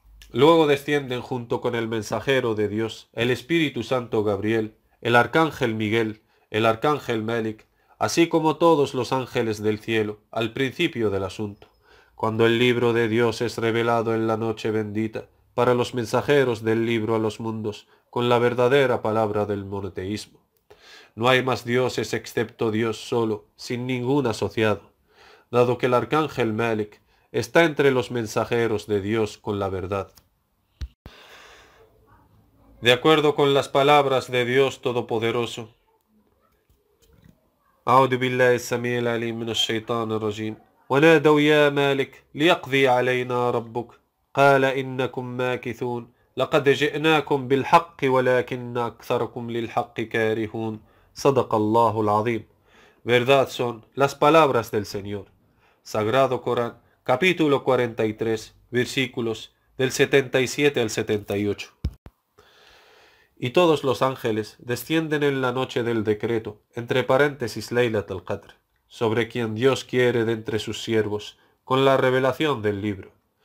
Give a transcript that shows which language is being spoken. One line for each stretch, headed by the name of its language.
Spanish: Luego descienden junto con el mensajero de Dios, el Espíritu Santo Gabriel, el arcángel Miguel, el arcángel Malik, así como todos los ángeles del cielo, al principio del asunto, cuando el libro de Dios es revelado en la noche bendita, para los mensajeros del libro a los mundos, con la verdadera palabra del monoteísmo. No hay más dioses excepto Dios solo, sin ningún asociado, dado que el arcángel Malik está entre los mensajeros de Dios con la verdad. De acuerdo con las palabras de Dios Todopoderoso,
Arabic: أعوذ بالله السميع العليم من الشيطان الرجيم ونادوا يا مالك ليقضي علينا ربك قال إنكم ماكثون لقد جئناكم بالحق ولكن أكثركم للحق كارهون صدق الله العظيم.
Spanish: Verdad son las palabras del Señor. Sagrado Corán, capítulo 43, versículos del 77 al 78. Y todos los ángeles descienden en la noche del decreto, entre paréntesis Laylat al-Qadr, sobre quien Dios quiere de entre sus siervos, con la revelación del libro.